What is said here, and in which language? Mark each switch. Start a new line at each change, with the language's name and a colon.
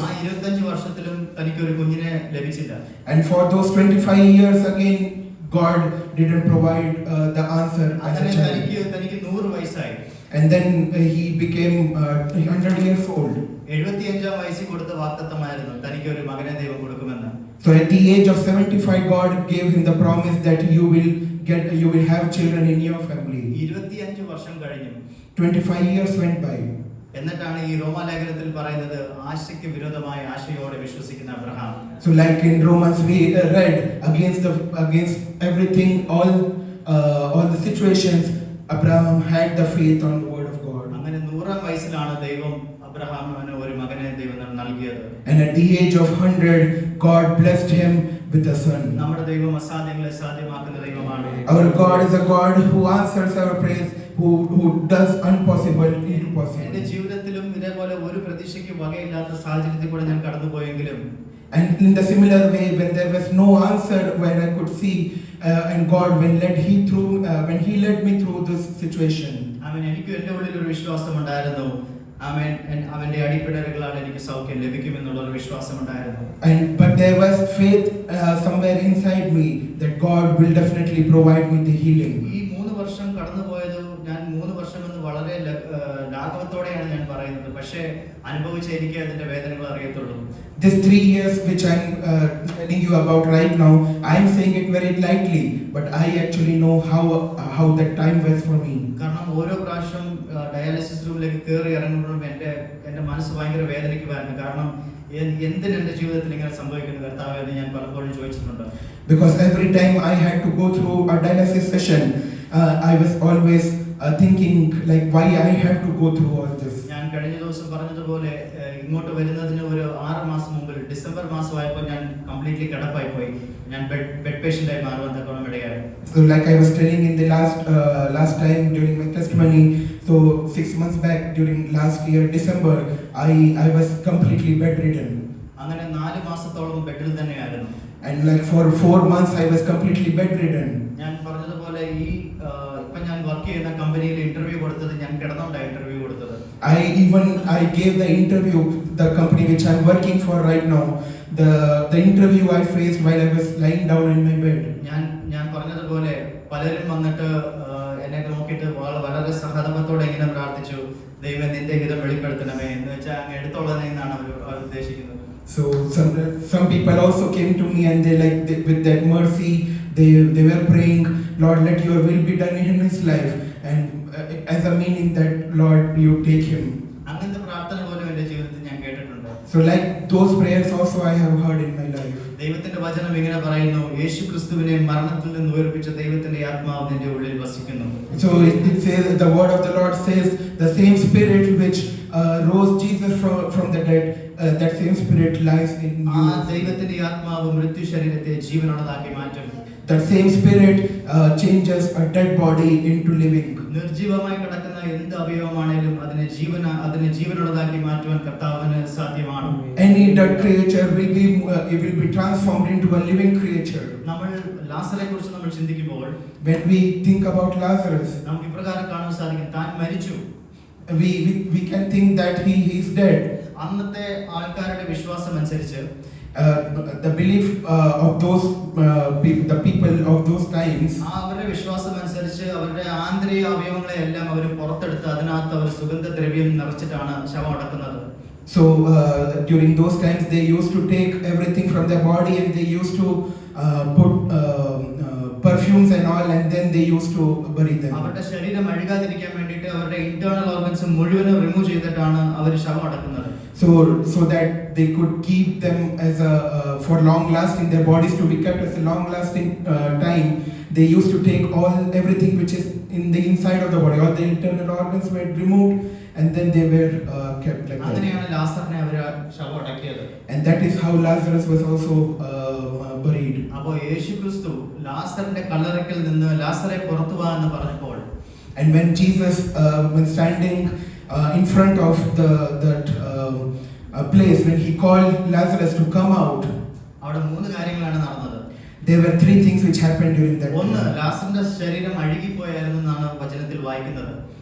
Malayalam: ആ 25 വർഷത്തിലും തനിക്ക് ഒരു കുഞ്ഞിനെ ലഭിച്ചില്ല.
English: And for those 25 years again, God didn't provide the answer as a
Malayalam: അങ്ങനെ
English: child.
Malayalam: തനിക്ക് 100 വയസ്സായി.
English: And then he became 100 years old.
Malayalam: 75-ാം വയസ്സിൽ കൊടുത്ത വാഗ്ദത്തമായിരുന്നു തനിക്ക് ഒരു മകനെ ദൈവം കൊടുക്കുമെന്ന്.
English: So at the age of 75, God gave him the promise that you will have children in your family.
Malayalam: 25 വർഷം കഴിഞ്ഞു.
English: 25 years went by.
Malayalam: എന്നിട്ടാണ് ഈ റോമാലേഖനത്തിൽ പറയുന്നത്, ആശയ്ക്ക് വിരോധമായി ആശയോടെ വിശ്വസിക്കുന്ന Abraham.
English: So like in Romans we read, against everything, all the situations, Abraham had the faith on the word of God.
Malayalam: അങ്ങനെ 100-ാം വയസ്സിലാണ് ദൈവം അബ്രഹാമിന് ഒരു മകനെ ദൈവം നൽകിയത്.
English: And at the age of 100, God blessed him with a son.
Malayalam: നമ്മുടെ ദൈവം അസാധ്യങ്ങളെ സാധ്യമാക്കുന്ന ദൈവമാണ്.
English: Our God is a God who answers our prayers, who does impossible into
Malayalam: എന്റെ
English: possible.
Malayalam: ജീവിതത്തിലും ഇതേപോലെ ഒരു പ്രതീക്ഷയ്ക്ക് വകയില്ലാത്ത സാഹചര്യത്തിൽ കൂടെ ഞാൻ കടന്നുപോയെങ്കിലും
English: And in the similar way, when there was no answer where I could see, and God when He led me through this situation.
Malayalam: എനിക്ക് എൻ്റെ ഉള്ളിൽ ഒരു വിശ്വാസം ഉണ്ടായിരുന്നു. അവന്റെ അടിപ്പിടലുകളാൽ എനിക്ക് സൗഖ്യം ലഭിക്കുമെന്നുള്ള ഒരു വിശ്വാസം ഉണ്ടായിരുന്നു.
English: But there was faith somewhere inside me that God will definitely provide me the healing.
Malayalam: ഈ 3 വർഷം കടന്നുപോയത് ഞാൻ 3 വർഷം എന്ന് വളരെ ലാഘവത്തോടെയാണ് ഞാൻ പറയുന്നത്. പക്ഷേ അനുഭവിച്ച എനിക്ക് അതിന്റെ വേദനകൾ അറിയത്തുള്ളൂ.
English: This 3 years which I'm telling you about right now, I'm saying it very lightly, but I actually know how that time was for me.
Malayalam: കാരണം ഓരോ പ്രാവശ്യം ഡയാലിസിസ് റൂമിലേക്ക് കയറി ഇറങ്ങുമ്പോഴും എൻ്റെ മനസ്സ് ഭയങ്കര വേദനിക്കുമായിരുന്നു. കാരണം എന്തിന് എൻ്റെ ജീവിതത്തിൽ ഇങ്ങനെ സംഭവിക്കുന്നു കർത്താവേ എന്ന് ഞാൻ പലപ്പോഴും ചോദിച്ചിട്ടുണ്ട്.
English: Because every time I had to go through a dialysis session, I was always thinking like why I had to go through all this.
Malayalam: ഞാൻ കഴിഞ്ഞ ദിവസം പറഞ്ഞതുപോലെ ഇങ്ങോട്ട് വരുന്നതിന് ഒരു 6 മാസം മുമ്പ് ഡിസംബർ മാസമായപ്പോൾ ഞാൻ
English: completely
Malayalam: കിടപ്പായി പോയി. ഞാൻ ബെഡ് പേഷ്യൻ്റായി മാറുവാൻ തക്കോണം ഇടയായി.
English: So like I was telling in the last time during my testimony, so 6 months back during last year December, I was completely bedridden.
Malayalam: അങ്ങനെ 4 മാസത്തോളം ബെഡിൽ തന്നെയായിരുന്നു.
English: And like for 4 months I was completely bedridden.
Malayalam: ഞാൻ പറഞ്ഞതുപോലെ ഇപ്പം ഞാൻ work ചെയ്യുന്ന കമ്പനിയിൽ ഇന്റർവ്യൂ കൊടുത്തത് ഞാൻ കിടന്നുകൊണ്ടാണ് ഇന്റർവ്യൂ കൊടുത്തത്.
English: I gave the interview, the company which I'm working for right now, the interview I faced while I was lying down in my bed.
Malayalam: ഞാൻ പറഞ്ഞതുപോലെ പലരും വന്നിട്ട് എന്നെ നോക്കിയിട്ട് വളരെ സഹതാപത്തോടെ ഇങ്ങനെ പ്രാർത്ഥിച്ചു, ദൈവം നിന്റെ ഹിതം വെളിപ്പെടുത്തണമേ എന്ന് വെച്ചാൽ അങ്ങ് എടുത്തോളണേ എന്നാണ് അവർ ഉദ്ദേശിക്കുന്നത്.
English: So some people also came to me and with that mercy they were praying, Lord, let your will be done in his life, and as a meaning that Lord you take him.
Malayalam: അങ്ങനത്തെ പ്രാർത്ഥന പോലും എൻ്റെ ജീവിതത്തിൽ ഞാൻ കേട്ടിട്ടുണ്ട്.
English: So like those prayers also I have heard in my life.
Malayalam: ദൈവത്തിന്റെ വചനം ഇങ്ങനെ പറയുന്നു, യേശുക്രിസ്തുവിനെ മരണത്തിൽ നിന്ന് ഉയർപ്പിച്ച ദൈവത്തിന്റെ ആത്മാവ് നിന്റെ ഉള്ളിൽ വസിക്കുന്നു.
English: So it says, the word of the Lord says, the same spirit which rose Jesus from the dead, that same spirit lies in you.
Malayalam: ആ ദൈവത്തിന്റെ ആത്മാവ് മൃത്യു ശരീരത്തെ ജീവനുള്ളതാക്കി മാറ്റും.
English: That same spirit changes a dead body into living.
Malayalam: നിർജീവമായി കിടക്കുന്ന എന്ത് അവയവമാണെങ്കിലും അതിനെ ജീവനുള്ളതാക്കി മാറ്റുവാൻ കർത്താവിന് സാധ്യമാണ്.
English: Any dead creature will be transformed into a living creature.
Malayalam: നമ്മൾ ലാസറെ കുറിച്ച് നമ്മൾ ചിന്തിക്കുമ്പോൾ
English: When we think about Lazarus,
Malayalam: നമുക്ക് ഇപ്രകാരം കാണാൻ സാധിക്കും, താൻ മരിച്ചു.
English: we can think that he is dead.
Malayalam: അന്നത്തെ ആൾക്കാരുടെ വിശ്വാസം അനുസരിച്ച്
English: the belief of those the people of those times,
Malayalam: അവരുടെ വിശ്വാസം അനുസരിച്ച് അവരുടെ ആന്തരിക അവയവങ്ങളെ എല്ലാം അവർ പുറത്തെടുത്ത് അതിനകത്ത് അവർ സുഗന്ധദ്രവ്യം നിറച്ചിട്ടാണ് ശവം അടക്കുന്നത്.
English: So during those times they used to take everything from their body and they used to put perfumes and all, and then they used to bury them.
Malayalam: അവരുടെ ശരീരം അഴുകാതിരിക്കാൻ വേണ്ടിയിട്ട് അവരുടെ
English: internal organs
Malayalam: മുഴുവനും റിമൂവ് ചെയ്തിട്ടാണ് അവർ ശവം അടക്കുന്നത്.
English: So that they could keep them as for long lasting, their bodies to be kept as a long lasting time. They used to take everything which is in the inside of the body, all the internal organs were removed, and then they were kept like that.
Malayalam: അങ്ങനെയാണ് ലാസറിനെ അവർ ശവം അടക്കിയത്.
English: And that is how Lazarus was also buried.
Malayalam: അപ്പോൾ യേശുക്രിസ്തു ലാസറിന്റെ കല്ലറയ്ക്കൽ നിന്ന് ലാസറെ പുറത്തു വാ എന്ന് പറഞ്ഞപ്പോൾ,
English: and when Jesus when standing in front of that place, when he called Lazarus to come out,
Malayalam: അവിടെ 3 കാര്യങ്ങളാണ് നടന്നത്.
English: there were 3 things which happened during that
Malayalam: ഒന്ന്,
English: time.
Malayalam: ലാസറിന്റെ ശരീരം അഴുകിപ്പോയായിരുന്നു എന്നാണ് വചനത്തിൽ വായിക്കുന്നത്.